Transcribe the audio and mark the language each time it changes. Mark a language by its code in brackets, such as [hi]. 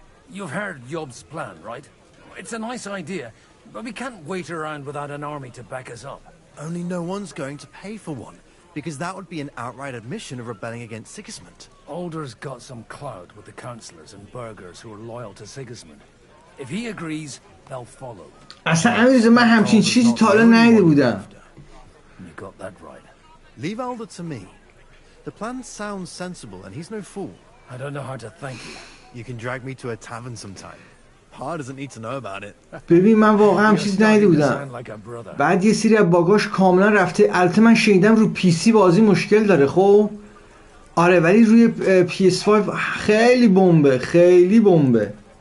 [en] You've heard Yob's plan, right? It's a nice idea, but we can't wait around without an army to back us up. Only no one's going to pay for one, because that would be an outright admission of rebelling against Sigismund. Alder's got some clout with the councillors and burghers who are loyal to Sigismund. If he agrees, they'll follow. [fa] اصلا امیرزا من همچین چیزی تا حالا ندیده بودم. [en] You got that right. Leave Alder to me. The plan sounds sensible, and he's no fool. I don't know how to thank you. You can drag me to a tavern sometime. Pa doesn't need to know about it. [fa] ببین من واقعا هم چیز ندیده بودم. بعد یه سری از باگاش کاملا رفته. البته من شنیدم رو پی سی بازی مشکل داره خب. آره ولی روی PS5 خیلی بمبه، خیلی بمبه.